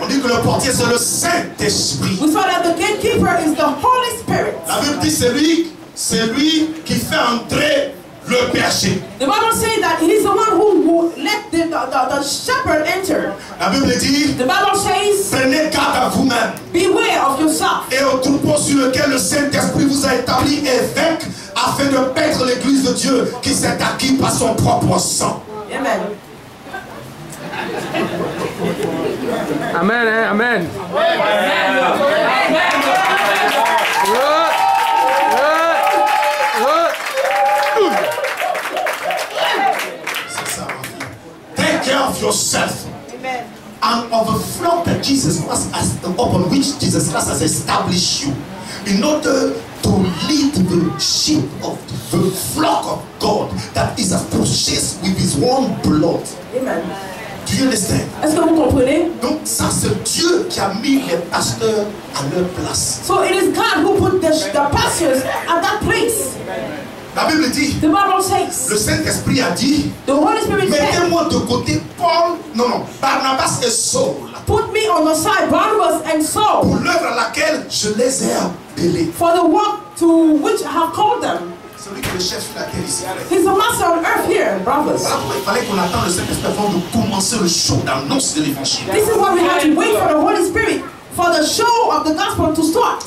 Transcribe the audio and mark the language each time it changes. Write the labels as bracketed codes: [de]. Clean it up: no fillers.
[fr] On dit que le portier, c'est le Saint-Esprit. [en] We saw that the gatekeeper is the Holy Spirit. [fr] La Bible dit c'est lui qui fait entrer le berger. [en] The Bible says that he is the one who let the shepherd enter. [fr] La Bible dit, [en] The Bible says, [fr] prenez garde à vous-même [en] beware of yourself [fr] et au troupeau sur lequel le Saint-Esprit vous a établi évêque afin de paître l'église de Dieu qui s'est acquis par son propre sang. [en] Amen. Amen, hein, amen. [fr] C'est ça, ma fille. [en] Take care of yourself. And of the flock that Jesus Christ has, upon which Jesus Christ has established you, in order to lead the sheep of the flock of God that is purchased with His own blood. Amen. Do you understand? [fr] Est-ce que vous comprenez? Donc ça c'est Dieu qui a mis les pasteurs à leur place. [en] So it is God who put the pastors at that place. [fr] La Bible dit, [en] The Bible says, [fr] le Saint-Esprit a dit, [en] the Holy Spirit said, [fr] mettez-moi de côté Paul, non, Barnabas et Saul, [en] put me on the side, Barnabas and Saul, [fr] pour l'œuvre à laquelle je les ai appelés. [en] for the work to which I have called them. [fr] Celui qui est le chef sur la terre ici. [en] He's the master on earth here, brothers. [fr] Voilà pourquoi il fallait qu'on attende le Saint-Esprit avant de commencer le show d'annonce de l'évangile. [en] This is why we have to wait for the Holy Spirit for the show of the gospel to start.